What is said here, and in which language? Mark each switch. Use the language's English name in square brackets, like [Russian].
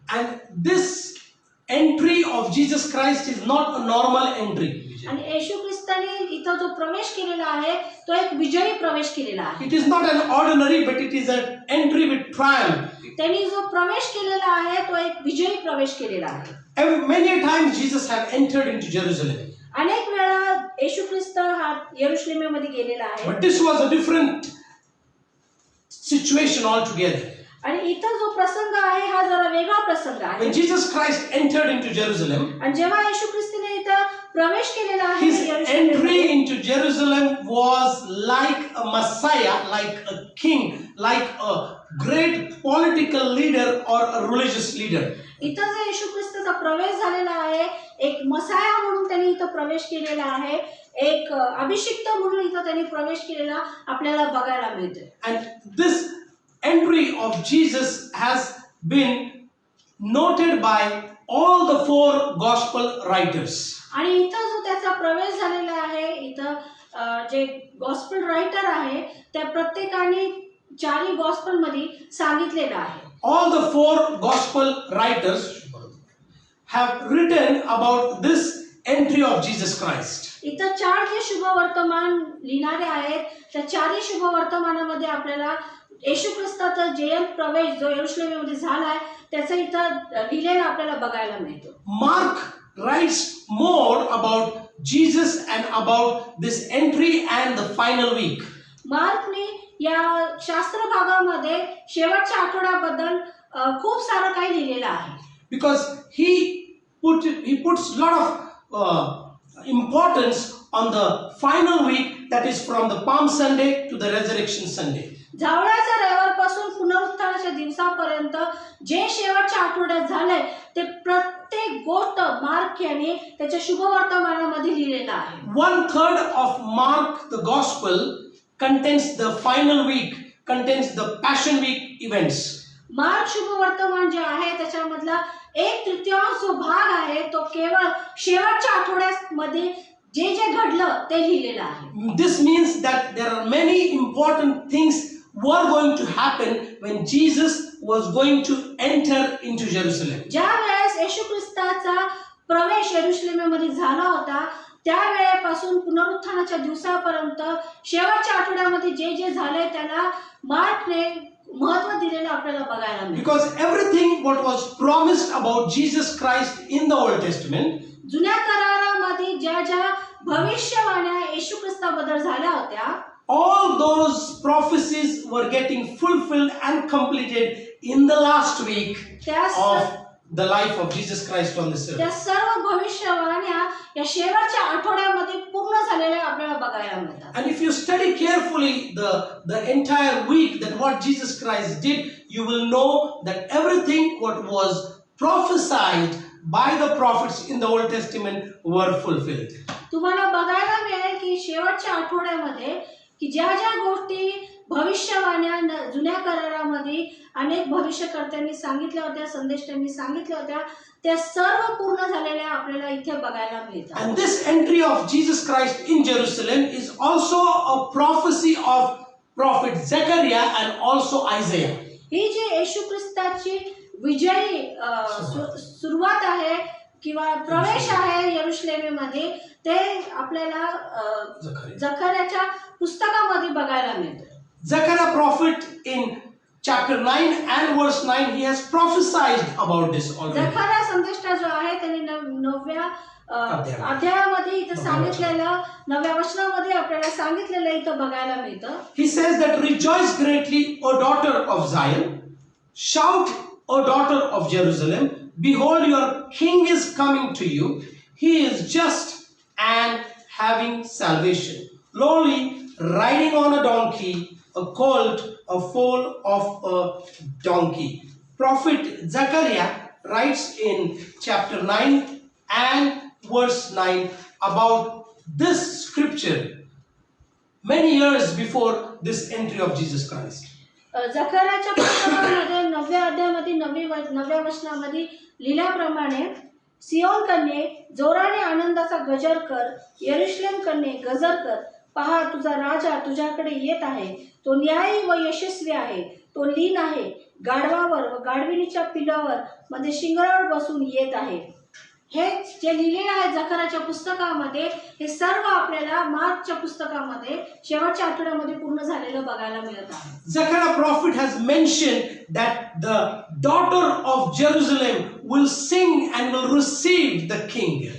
[English] And this entry of Jesus Christ is not a normal entry. [Marathi] आणि येशू ख्रिस्ताने इथं जो प्रवेश केलेला आहे तो एक विजयी प्रवेश केलेला आहे. [English] It is not an ordinary, but it is an entry with triumph. [Marathi] त्यांनी जो प्रवेश केलेला आहे तो एक विजयी प्रवेश केलेला आहे. [English] Many times Jesus have entered into Jerusalem. [Marathi] अनेक वेळा येशू ख्रिस्त हा यरूशलेमेमध्ये गेलेला आहे. [English] But this was a different situation altogether. [Marathi] आणि इथं जो प्रसंग आहे हा जरा वेगळा प्रसंग आहे. [English] When Jesus Christ entered into Jerusalem, [Marathi] आणि जेव्हा येशू ख्रिस्ताने इथं प्रवेश केलेला आहे [English] his entry into Jerusalem was like a Messiah, like a king, like a great political leader or a religious leader. [Marathi] इथं जो येशू ख्रिस्ताचा प्रवेश झालेला आहे, एक मसाया म्हणून त्यांनी इथं प्रवेश केलेला आहे, एक अभिषिक्त म्हणून इथं त्यांनी प्रवेश केलेला आपल्याला बघायला मिळते. [English] And this entry of Jesus has been noted by all the 4 gospel writers. [Marathi] आणि इथं जो त्याचा प्रवेश झालेला आहे, इथं जे [English] gospel writer [Marathi] आहे त्या प्रत्येकाने 4 गॉस्पेल मध्ये सांगितलेलं आहे. [English] All the 4 gospel writers have written about this entry of Jesus Christ. [Marathi] इथं 4 जे शुभ वर्तमान लिहिणारे आहेत, त्या 4 शुभ वर्तमानामध्ये आपल्याला येशू ख्रिस्ताचा जयंत प्रवेश जो यरूशलेममध्ये झालाय त्याचं इथं लिहिलेलं आपल्याला बघायला मिळतं. [English] Mark writes more about Jesus and about this entry and the final week. [Marathi] मार्कने या शास्त्र भागामध्ये शेवटच्या आठवड्याबद्दल खूप सारं काही लिहिलेलं आहे. [English] Because he puts a lot of importance on the final week, that is from the Palm Sunday to the Resurrection Sunday. [Marathi] जावळाच्या रविवारपासून पुनरुत्थानाच्या दिवसापर्यंत जे शेवटच्या आठवड्यात झालंय ते प्रत्येक गोष्ट मार्क याने त्याच्या शुभवर्तमानामध्ये लिहिलेलं आहे. [English] 1/3 of Mark the Gospel contains the final week, contains the Passion Week events. [Marathi] Mark शुभवर्तमान जे आहे त्याच्यामधला 1/3 जो भाग आहे तो केवळ शेवटच्या आठवड्यामध्ये जे जे घडलं ते लिहिलेलं आहे. [English] This means that there are many important things were going to happen when Jesus was going to enter into Jerusalem. [Marathi] ज्या वेळेस येशू ख्रिस्ताचा प्रवेश यरूशलेमेमध्ये झाला होता त्या वेळेपासून पुनरुत्थानाच्या दिवसापर्यंत शेवटच्या आठवड्यामध्ये जे जे झाले त्याला मार्कने महत्त्व दिलेलं आपल्याला बघायला मिळतं. [English] Because everything what was promised about Jesus Christ in the Old Testament, [Marathi] जुन्या करारामध्ये ज्या ज्या भविष्यवाण्या येशू ख्रिस्ताबद्दल झाल्या होत्या, [English] all those prophecies were getting fulfilled and completed in the last week of the life of Jesus Christ on this earth. [Marathi] त्या सर्व भविष्यवाण्या या शेवटच्या आठवड्यामध्ये पूर्ण झालेल्या आपल्याला बघायला मिळतात. [English] And if you study carefully the entire week that what Jesus Christ did, you will know that everything what was prophesied by the prophets in the Old Testament were fulfilled. [Marathi] तुम्हाला बघायला मिळेल की शेवटच्या आठवड्यामध्ये की ज्या ज्या गोष्टी भविष्यवाण्या जुन्या करारामध्ये अनेक भविष्यकर्त्यांनी सांगितल्या होत्या, संदेष्टांनी सांगितल्या होत्या, त्या सर्व पूर्ण झालेल्या आपल्याला इथे बघायला मिळतात. [English] And this entry of Jesus Christ in Jerusalem is also a prophecy of prophet Zechariah and also Isaiah. [Marathi] ही जी येशू ख्रिस्ताची विजयी सुरुवात आहे किंवा प्रवेश आहे यरूशलेमेमध्ये ते आपल्याला जकर्याच्या पुस्तकामध्ये बघायला मिळतं. [English] Zechariah prophet in chapter 9 and verse 9, he has prophesied about this already. [Marathi] जकर्या संदेष्टा जो आहे त्यांनी 9व्या अध्यायामध्ये इथं सांगितलेलं 9व्या वचनामध्ये आपल्याला सांगितलेलं इथं बघायला मिळतं. [English] He says that rejoice greatly, O daughter of Zion. Shout, O daughter of Jerusalem. Behold, your king is coming to you. He is just and having salvation. Lowly, riding on a donkey, a colt, a foal of a donkey. Prophet Zechariah writes in chapter 9 and verse 9 about this scripture many years before this entry of Jesus Christ. [Marathi] जकर्याच्या पुस्तकामध्ये 9व्या अध्यायामध्ये 9व्या वचनामध्ये लिहिल्याप्रमाणे सियोन कन्ये जोराने आनंदाचा गजर कर, यरूशलेम कन्ये गजर कर. पहा, तुझा राजा तुझ्याकडे येत आहे. तो न्यायी व यशस्वी आहे. तो लीन आहे, गाढवावर व गाढविणीच्या पिलावर मध्ये शिंगरावर बसून येत आहे. हे जे लिहिलेलं आहे जकर्याच्या पुस्तकामध्ये, हे सर्व आपल्याला मार्कच्या पुस्तकामध्ये शेवटच्या आठवड्यामध्ये पूर्ण झालेलं बघायला मिळत आहे. [English] Zechariah prophet has mentioned that the daughter of Jerusalem will sing and will receive the king.